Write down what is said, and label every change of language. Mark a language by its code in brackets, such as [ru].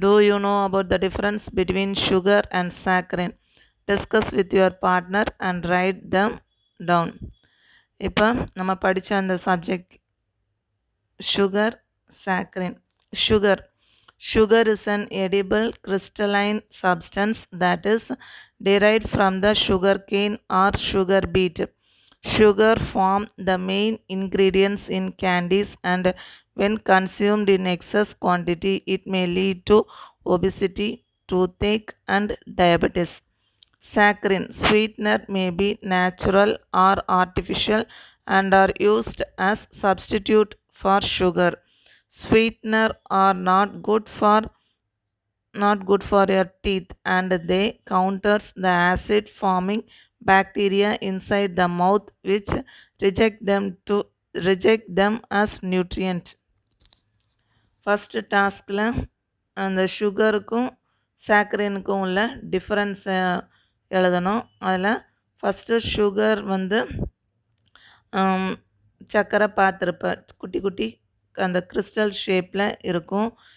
[en] Do you know about the difference between sugar and saccharin? Discuss with your partner and write them down. [ta] இப்போ நம்ம படித்த அந்த subject sugar saccharin. [en] Sugar is an edible crystalline substance that is derived from the sugar cane or sugar beet. Sugar form the main ingredients in candies, and when consumed in excess quantity, it may lead to obesity, toothache, and diabetes. Saccharin sweetener may be natural or artificial and are used as substitute for sugar. Sweetener are not good for your teeth, and they counters the acid forming bacteria inside the mouth, which reject them as nutrient. [ta] First டாஸ்கில் அந்த சுகருக்கும் சாக்கரினுக்கும் உள்ள டிஃப்ரென்ஸை எழுதணும். அதில் first sugar வந்து சர்க்கரை பார்த்துருப்பேன், குட்டி குட்டி அந்த கிறிஸ்டல் ஷேப்பில் இருக்கும்.